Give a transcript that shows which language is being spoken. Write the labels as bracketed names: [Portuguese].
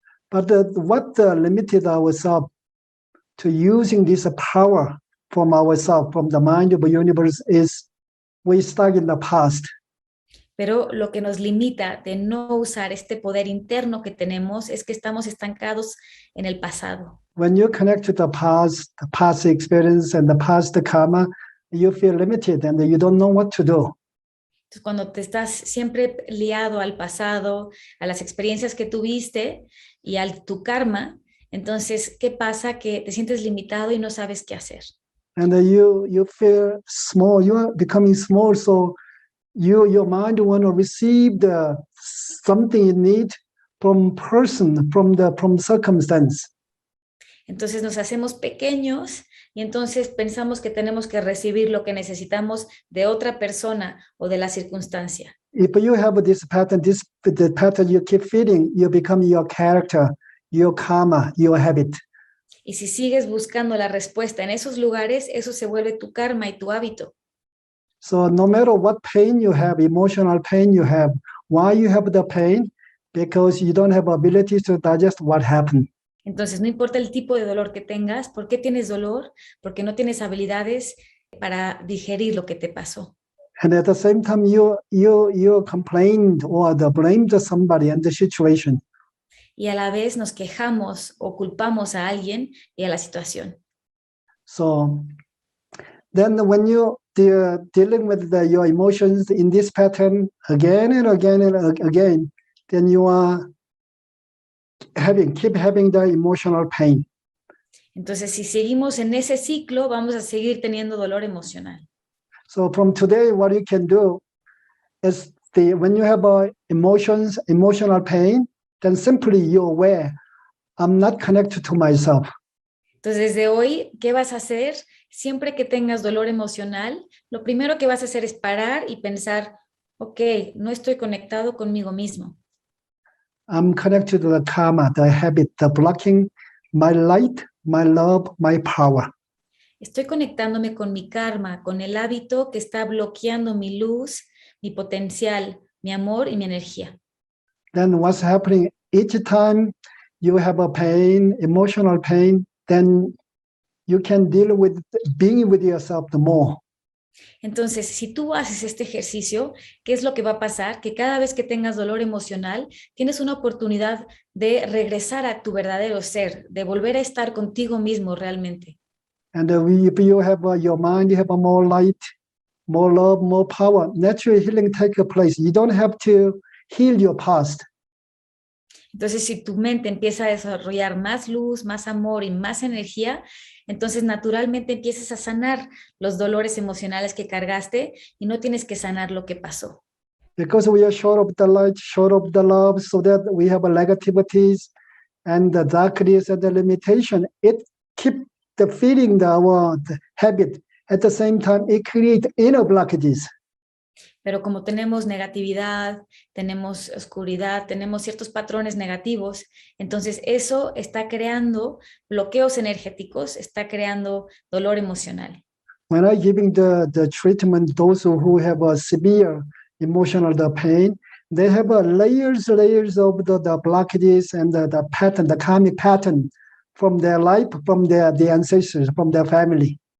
[English] But what limited ourselves to using this power from ourselves, from the mind of the universe, is we stuck in the past. [Spanish] Pero lo que nos limita de no usar este poder interno que tenemos es que estamos estancados en el pasado. [English] When you connect to the past experience and the past karma, you feel limited and you don't know what to do. [Spanish] Entonces, cuando te estás siempre liado al pasado, a las experiencias que tuviste y a tu karma, entonces, ¿qué pasa? Que te sientes limitado y no sabes qué hacer. [English] And you feel small, you are becoming small, so your mind want to receive something you need from person, from circumstance. [Spanish] Entonces nos hacemos pequeños y entonces pensamos que tenemos que recibir lo que necesitamos de otra persona o de la circunstancia. [English] If you have this pattern, the pattern you keep feeding, you become your character, your karma, your habit. [Spanish] Y si sigues buscando la respuesta en esos lugares, eso se vuelve tu karma y tu hábito. [English] So no matter what pain you have, emotional pain you have, why you have the pain? Because you don't have ability to digest what happened. [Spanish] Entonces, no importa el tipo de dolor que tengas, ¿por qué tienes dolor? Porque no tienes habilidades para digerir lo que te pasó. [English] And at the same time, you complained or blamed somebody and the situation. [Spanish] Y a la vez nos quejamos o culpamos a alguien y a la situación. [English] So then when you dealing with your emotions in this pattern again and again and again, then you are keep having the emotional pain. [Spanish] Entonces, si seguimos en ese ciclo, vamos a seguir teniendo dolor emocional. [English] So from today, what you can do is when you have emotional pain, then simply you're aware, I'm not connected to myself. [Spanish] Entonces, desde hoy, ¿qué vas a hacer? Siempre que tengas dolor emocional, lo primero que vas a hacer es parar y pensar, ok, no estoy conectado conmigo mismo. [English] I'm connected to the karma, the habit, the blocking my light, my love, my power. [Spanish] Estoy conectándome con mi karma, con el hábito que está bloqueando mi luz, mi potencial, mi amor y mi energía. [English] Then what's happening each time you have a pain, emotional pain, then you can deal with being with yourself the more. [Spanish] Entonces, si tú haces este ejercicio, ¿qué es lo que va a pasar? Que cada vez que tengas dolor emocional, tienes una oportunidad de regresar a tu verdadero ser, de volver a estar contigo mismo realmente. [English] And if you have your mind, you have more light, more love, more power, natural healing takes place. You don't have to heal your past. [Spanish] Entonces, si tu mente empieza a desarrollar más luz, más amor y más energía, entonces naturalmente empiezas a sanar los dolores emocionales que cargaste y no tienes que sanar lo que pasó. [English] Because we are short of the light, short of the love, so that we have a negativities and the darkness and the limitation. It keep the feeling the habit. At the same time, it create inner blockages. [Spanish] Pero como tenemos negatividad, tenemos oscuridad, tenemos ciertos patrones negativos, entonces eso está creando bloqueos energéticos, está creando dolor emocional. [English] When I giving the treatment, those who have a severe emotional pain, they have layers of the blockages and the pattern, the karmic pattern from their life, from the ancestors, from their family.